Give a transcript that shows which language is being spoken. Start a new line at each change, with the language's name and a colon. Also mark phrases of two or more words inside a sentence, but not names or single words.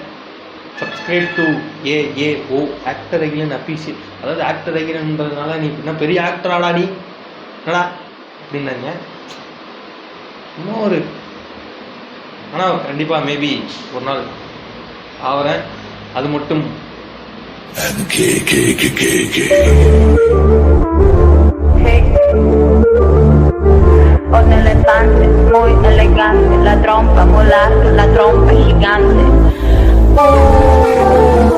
English: Subscribe to AAO Actor Akilan Official.
Tamil: அதாவது ஆக்டர் அகிலன்றதுனால நீ இப்படின்னா பெரிய ஆக்டராடா நீ என்னடா அப்படின்னாங்க. இன்னும் ஒரு, ஆனால் கண்டிப்பாக மேபி ஒரு நாள் ஆகிறேன். அது மட்டும்
Spanish: un elefante muy elegante, la trompa mulato, la trompa gigante.